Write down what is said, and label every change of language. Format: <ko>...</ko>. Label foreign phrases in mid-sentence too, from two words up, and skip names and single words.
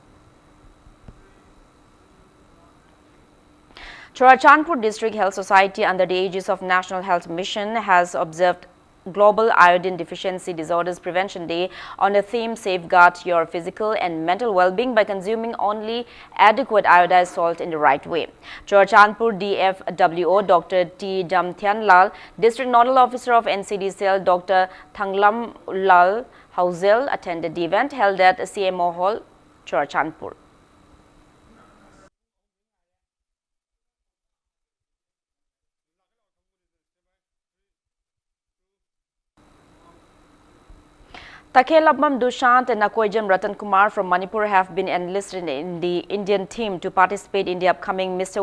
<en>Churachandpur District Health Society, under the aegis of National Health Mission, has observed Global Iodine Deficiency Disorders Prevention Day on the theme Safeguard Your Physical and Mental Well-being by consuming only adequate iodized salt in the right way. Churachandpur DFWO Dr. T. Damthian Lal, District Nodal Officer of NCD Cell Dr. Thanglam Lal Hauzel attended the event held at CMO Hall, Churachandpur. Takhelapam Dushant and Nakoijam Ratan Kumar from Manipur have been enlisted in the Indian team to participate in the upcoming Mr.</en>